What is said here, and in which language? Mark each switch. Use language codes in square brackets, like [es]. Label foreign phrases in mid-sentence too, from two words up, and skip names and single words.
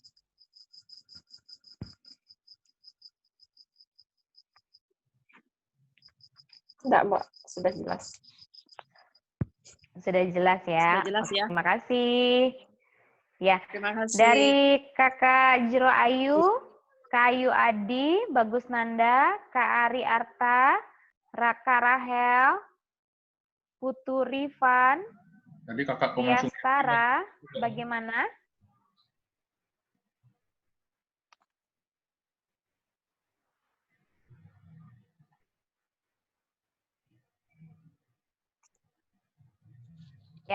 [id] Enggak, Mbak. Sudah jelas. Sudah jelas ya. Sudah jelas ya. Terima kasih. Ya, Terima kasih. dari Kakak Jero Ayu, Kak Ayu Adi, Bagus Nanda, Kak Ari Arta, Raka Rahel, Putu Rifan, Tadi Kakak Koma Sumiati. Tiastara, bagaimana? Ya.